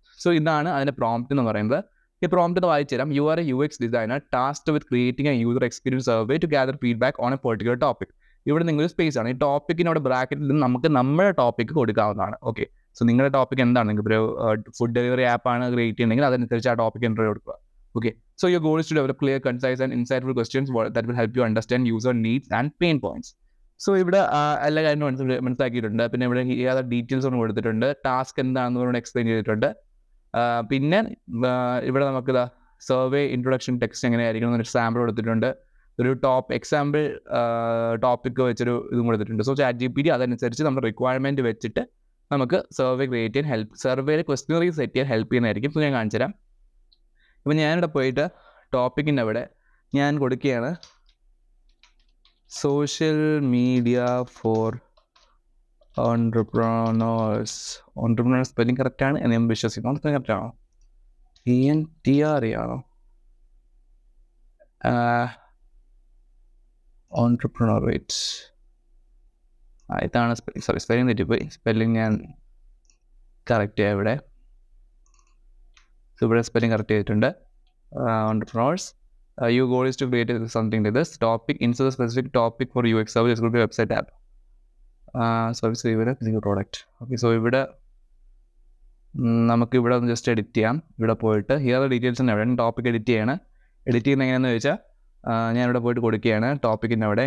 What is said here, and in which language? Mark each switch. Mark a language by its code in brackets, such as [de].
[ml] So ഇതാണ് അതിൻ്റെ prompt എന്ന് പറയുന്നത്. ഈ പ്രോംപ്റ്റ് ഒന്ന് വായിച്ചു തരാം. [en] You are a U X designer tasked with creating a user experience survey to gather feedback on a particular topic. [ml] ഇവിടെ നിങ്ങളൊരു സ്പേസ് ആണ്. ഈ ടോപ്പിക്കിനോട് ബ്രാക്കറ്റിൽ നിന്ന് നമുക്ക് നമ്മുടെ ടോപ്പിക്ക് കൊടുക്കാവുന്നതാണ്. ഓക്കെ, സോ നിങ്ങളുടെ ടോപ്പിക് എന്താണ്? നിങ്ങൾക്ക് ഒരു ഫുഡ് ഡെലിവറി ആപ്പാണ് ക്രിയേറ്റ് ചെയ്യുന്നതെങ്കിൽ അതനുസരിച്ച് ആ ടോപ്പിക് എൻ്റർ കൊടുക്കുക. [en] Okay, so your goal is to develop clear, concise and insightful questions that will help you understand user needs and pain points. [ml] So ഇവിടെ എല്ലാ കാര്യങ്ങളും മനസ്സിലാക്കിയിട്ടുണ്ട്. പിന്നെ ഇവിടെ ഏതാ ഡീറ്റെയിൽസ് ഒന്ന് കൊടുത്തിട്ടുണ്ട്. ടാസ്ക് എന്താണെന്ന് ഇവിടെ എക്സ്പ്ലെയിൻ ചെയ്തിട്ടുണ്ട്. പിന്നെ ഇവിടെ നമുക്ക് സർവേ ഇൻട്രൊഡക്ഷൻ ടെക്സ്റ്റ് എങ്ങനെയായിരിക്കും എന്നൊരു സാമ്പിൾ കൊടുത്തിട്ടുണ്ട്. ഒരു എക്സാമ്പിൾ ടോപ്പിക്ക് വെച്ചൊരു ഇതും കൊടുത്തിട്ടുണ്ട്. സോ ചാറ്റ് ജിപിടി അതനുസരിച്ച് നമ്മുടെ റിക്വയർമെൻറ്റ് വെച്ചിട്ട് നമുക്ക് സർവേ ക്രിയേറ്റ് ചെയ്യാൻ സർവേയിൽ ക്വസ്റ്റ്യനറി സെറ്റ് ചെയ്യാൻ ഹെൽപ്പ് ചെയ്യുന്നതായിരിക്കും. സോ ഞാൻ കാണിച്ചു തരാം. ഇപ്പം ഞാനിവിടെ പോയിട്ട് ടോപ്പിക്കിൻ്റെ അവിടെ ഞാൻ കൊടുക്കുകയാണ് social media for entrepreneurs. Entrepreneurs spelling കറക്റ്റാണ് എന്ന് ഞാൻ വിശ്വസിക്കുന്നു. കറക്റ്റാണോ? ENTRE ആണോ? ഓൺട്രപ്രണർ റേറ്റ് ഇതാണ് സ്പെല്ലിംഗ്. സോറി, സ്പെല്ലിംഗ് തെറ്റിപ്പോയി. സ്പെല്ലിംഗ് ഞാൻ കറക്റ്റ് ചെയ്യാം ഇവിടെ. ഇവിടെ സ്പെല്ലിംഗ് കറക്റ്റ് ചെയ്തിട്ടുണ്ട്. [en] Entrepreneurs, your goal is to create something like this topic, insert a specific topic for UX service. It could be a website app, service delivery, physical product. [ml] Okay, so ഇവിടെ നമുക്ക് ഇവിടെ ഒന്ന് just edit ചെയ്യാം. ഇവിടെ പോയിട്ട് here details തന്നെ എവിടെ topic edit ചെയ്യണം. എഡിറ്റ് ചെയ്യുന്നത് എങ്ങനെയാണെന്ന് ചോദിച്ചാൽ, ഞാൻ ഇവിടെ പോയിട്ട് കൊടുക്കുകയാണ് ടോപ്പിക്കിൻ്റെ അവിടെ.